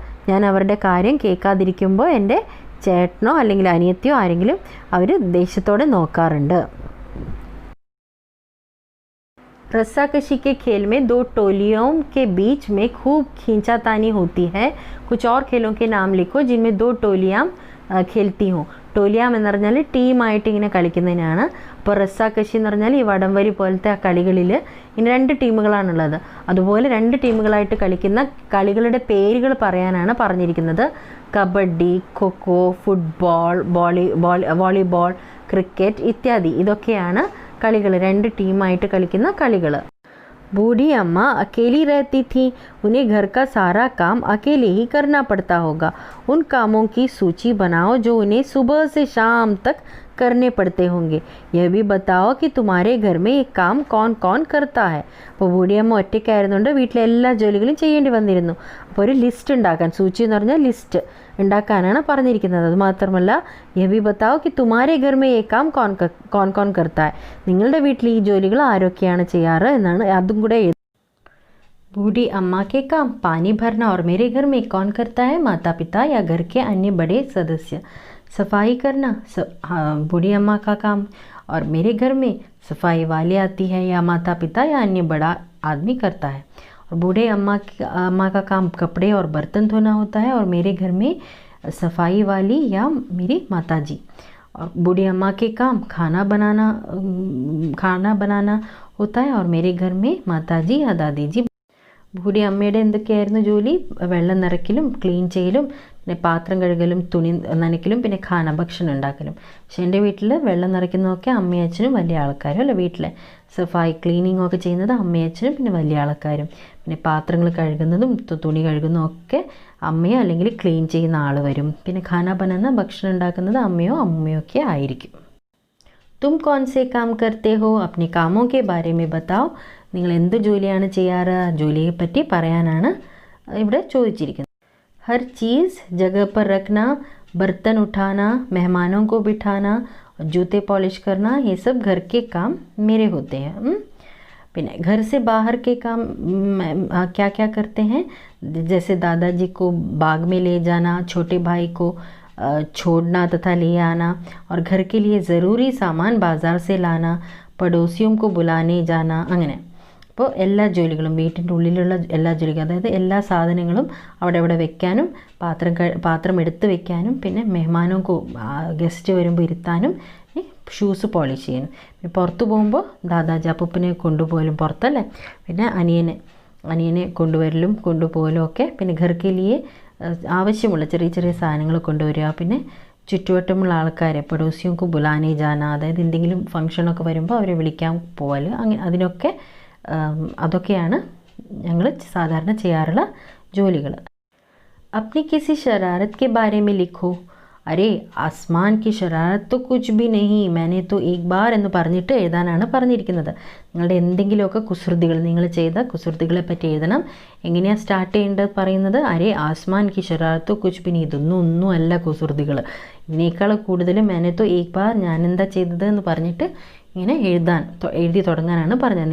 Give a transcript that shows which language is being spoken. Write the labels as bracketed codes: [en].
[ml] ഞാൻ അവരുടെ കാര്യം കേൾക്കാതിരിക്കുമ്പോൾ എൻ്റെ ചേട്ടനോ അല്ലെങ്കിൽ അനിയത്തിയോ ആരെങ്കിലും അവർ ദേഷ്യത്തോടെ നോക്കാറുണ്ട്. [hi] रस्साकशी के खेल में दो टोलियों के बीच में खूब खींचातानी होती है. कुछ और खेलों के नाम लिखो जिनमें दो टोलियाँ खेलती हूँ. [ml] ടോലിയാം എന്ന് പറഞ്ഞാൽ ടീമായിട്ട് ഇങ്ങനെ കളിക്കുന്നതിനാണ്. അപ്പോൾ റസ്സാക്കശി എന്ന് പറഞ്ഞാൽ ഈ വടംവലി പോലത്തെ ആ കളികളിൽ ഇനി 2 ടീമുകളാണുള്ളത്. അതുപോലെ 2 ടീമുകളായിട്ട് കളിക്കുന്ന കളികളുടെ പേരുകൾ പറയാനാണ് പറഞ്ഞിരിക്കുന്നത്. Kabaddi, kho kho, football, volleyball, cricket ഇത്യാദി. ഇതൊക്കെയാണ് കളികൾ, 2 ടീമായിട്ട് കളിക്കുന്ന കളികൾ. [hi] बूढ़ी अम्मा अकेली रहती थी. उन्हें घर का सारा काम अकेले ही करना पड़ता होगा. उन कामों की सूची बनाओ जो उन्हें सुबह से शाम तक करने पड़ते होंगे. यह भी बताओ कि तुम्हारे घर में ये काम कौन कौन करता है. [ml] അപ്പോൾ ബൂഢിയമ്മ ഒറ്റയ്ക്കായിരുന്നുകൊണ്ട് വീട്ടിലെ എല്ലാ ജോലികളും ചെയ്യേണ്ടി വന്നിരുന്നു. അപ്പോൾ ഒരു ലിസ്റ്റ് ഉണ്ടാക്കാൻ, സൂചി എന്ന് പറഞ്ഞാൽ ലിസ്റ്റ് ഉണ്ടാക്കാനാണ് പറഞ്ഞിരിക്കുന്നത്. [hi] അതുമാത്രമല്ല യഹ് ഭി ബതാओ कि तुम्हारे घर में ये काम कौन कौन करता है. [ml] നിങ്ങളുടെ വീട്ടിൽ ഈ ജോലികൾ ആരൊക്കെയാണ് ചെയ്യാറ് എന്നാണ് അതും കൂടെ. [hi] बूढ़ी अम्मा के काम पानी भरना. और मेरे घर में कौन करता है? माता पिता या घर के अन्य बड़े सदस्य. सफाई करना बूढ़ी अम्मा का काम, और मेरे घर में सफाई वाली आती है या माता पिता या अन्य बड़ा आदमी करता है. और बूढ़े अम्मा का काम कपड़े और बर्तन धोना होता है, और मेरे घर में सफाई वाली या मेरी माता जी. और बूढ़ी अम्मा के काम खाना बनाना होता है, और मेरे घर में माता जी या दादी जी. [ml] ബൂഢി അമ്മയുടെ എന്തൊക്കെയായിരുന്നു ജോലി? വെള്ളം നിറയ്ക്കലും ക്ലീൻ ചെയ്യലും പിന്നെ പാത്രം കഴുകലും തുണി നനയ്ക്കലും പിന്നെ ഭക്ഷണം ഉണ്ടാക്കലും. പക്ഷെ എൻ്റെ വീട്ടിൽ വെള്ളം നിറയ്ക്കുന്നതൊക്കെ അമ്മയും അച്ഛനും വലിയ ആൾക്കാരും അല്ല. വീട്ടിലെ സഫായി ക്ലീനിങ് ഒക്കെ ചെയ്യുന്നത് അമ്മയും അച്ഛനും പിന്നെ വലിയ ആൾക്കാരും. പിന്നെ പാത്രങ്ങൾ കഴുകുന്നതും തുണി കഴുകുന്നതും ഒക്കെ അമ്മയോ അല്ലെങ്കിൽ ക്ലീൻ ചെയ്യുന്ന ആൾ വരും. പിന്നെ ഭക്ഷണം ഉണ്ടാക്കുന്നത് അമ്മയോ അമ്മയോ ഒക്കെ ആയിരിക്കും. [hi] तुम कौन से काम करते हो? अपने कामों के बारे में बताओ. [ml] നിങ്ങൾ എന്ത് ജോലിയാണ് ചെയ്യാറ്? ജോലിയെ പറ്റി പറയാനാണ് ഇവിടെ ചോദിച്ചിരിക്കുന്നത്. [hi] हर चीज़ जगह पर रखना, बर्तन उठाना, मेहमानों को बिठाना, जूते पॉलिश करना, ये सब घर के काम मेरे होते हैं. പിന്നെ घर से बाहर के काम क्या क्या करते हैं? जैसे दादाजी को बाग में ले जाना, छोटे भाई को छोड़ना तथा ले आना, और घर के लिए ज़रूरी सामान बाज़ार से लाना, പടോസിയും കോ ബുലാനെ ജാന, അങ്ങനെ. [ml] അപ്പോൾ എല്ലാ ജോലികളും, വീട്ടിൻ്റെ ഉള്ളിലുള്ള എല്ലാ ജോലികളും, അതായത് എല്ലാ സാധനങ്ങളും അവിടെ അവിടെ വെക്കാനും പാത്രം എടുത്ത് വെക്കാനും, പിന്നെ മെഹ്മാനോ ഗസ്റ്റ് വരുമ്പോൾ ഇരുത്താനും, ഷൂസ് പോളിഷ് ചെയ്യാനും. പിന്നെ പുറത്ത് പോകുമ്പോൾ ദാദാജി അപ്പൂപ്പനെ കൊണ്ടുപോകലും പുറത്തല്ലേ, പിന്നെ അനിയനെ കൊണ്ടുവരലും കൊണ്ടുപോകലും ഒക്കെ. പിന്നെ ഘർക്കിലിയെ ആവശ്യമുള്ള ചെറിയ ചെറിയ സാധനങ്ങൾ കൊണ്ടുവരിക. പിന്നെ ചുറ്റുവട്ടമുള്ള ആൾക്കാരെ [hi] പടോസിയോക്ക് ബുലാനെ ജാന, [ml] അതായത് എന്തെങ്കിലും ഫംഗ്ഷനൊക്കെ വരുമ്പോൾ അവരെ വിളിക്കാൻ പോകൽ, അങ്ങനെ അതിനൊക്കെ അതൊക്കെയാണ് ഞങ്ങൾ സാധാരണ ചെയ്യാറുള്ള ജോലികൾ. [hi] अपनी किसी शरारत के बारे में लिखो. അരേ ആസ്മാൻ കി ഷറാറത്ത് തോ കുച്ച് ബി നഹി മാനെ തോ ഏക് ബാർ [ml] എന്ന് പറഞ്ഞിട്ട് എഴുതാനാണ് പറഞ്ഞിരിക്കുന്നത്. നിങ്ങളുടെ എന്തെങ്കിലുമൊക്കെ കുസൃതികൾ, നിങ്ങൾ ചെയ്ത കുസൃതികളെ പറ്റി എഴുതണം. എങ്ങനെയാണ് സ്റ്റാർട്ട് ചെയ്യേണ്ടത് പറയുന്നത്? [hi] അരേ ആസ്മാൻ കി ഷറാറത്ത് തോ കുച്ച് ബി നഹി, [ml] ഒന്നും അല്ല കുസൃതികൾ, ഇതിനേക്കാൾ കൂടുതൽ [hi] മാനെ തോ ഏക് ബാർ, [ml] ഞാനെന്താ ചെയ്തത് എന്ന് പറഞ്ഞിട്ട് ഇങ്ങനെ എഴുതി തുടങ്ങാനാണ് പറഞ്ഞത്.